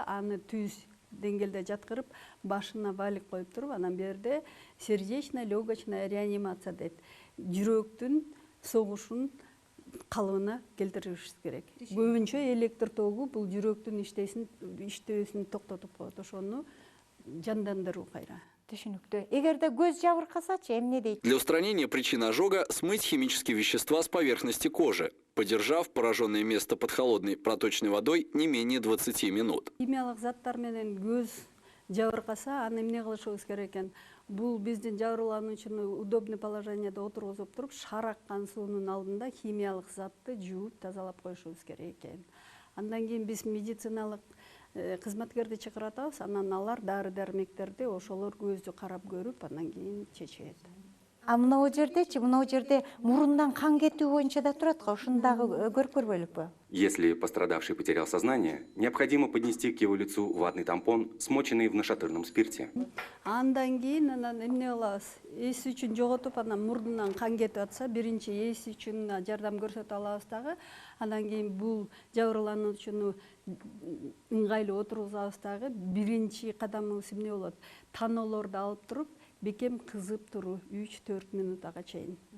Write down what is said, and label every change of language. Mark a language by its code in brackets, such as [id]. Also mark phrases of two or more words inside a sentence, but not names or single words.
[ky] Аны түз деңгээлде жаткырып, башына валик коюп туруп, анан берде [ru] сердечно-легочная реанимация [ky] дейт. Жүрөктүн согушун калыбына келтиришибиз керек. Көбүнчө электр тогу бул жүрөктүн иштөөсүн токтотуп коет. Ошону жандандыруу кайра. түшүнүктүү. Эгерде көз жабыркасачы эмне дейт? [ru] Для устранения причин ожога смыть химические вещества с поверхности кожи, подержав пораженное место под холодной проточной водой не менее 20 минут. [ky] Химиялык заттар менен көз жабыркаса, аны эмне кылышыбыз керек экен? Бул биздин жабырлануучуну [ru] удобный положениеде [ky] отургузуп туруп, шар аккан суунун алдында химиялык затты жууп тазалап коюшубуз керек экен. Андан кийин биз медициналык кызматкерди чакыратабыз, анан алар дары-дармектерди ошолор көздү карап көрүп, андан кийин чечет. А мына жерде мурундан кан кетүү боюнча да турат го, ушуну дагы көрүп көрбөйлүкпү? [ru] Если пострадавший потерял сознание, необходимо поднести к его лицу ватный тампон, смоченный в нашатырном спирте. [ky] Андан кийин анан эмне кылабыз? Эс үчүн жоготуп, анан мурдунан кан кетип атса, биринчи эс үчүн жардам көрсөтө алабыз дагы. Андан кийин бул жабырлануучуну ыңгайлуу отургузабыз дагы. Биринчи кадамыбыз эмне болот? Таноолорду алып туруп, бекем кызып туруу 3-4 минутага чейин.